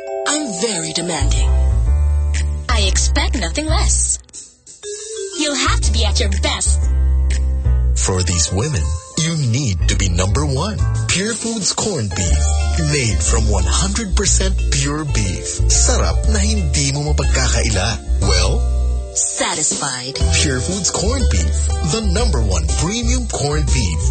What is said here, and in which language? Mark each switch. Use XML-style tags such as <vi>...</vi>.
<en>I'm very demanding. I expect nothing less. You'll have to be at your best. For these women, you need to be number one. Pure Foods corned beef, made from 100% pure beef.</en> <tl>Sarap na hindi mo mapagkakaila.</tl> <en>Well, satisfied. Pure Foods corned beef, the number one premium corned beef.</en>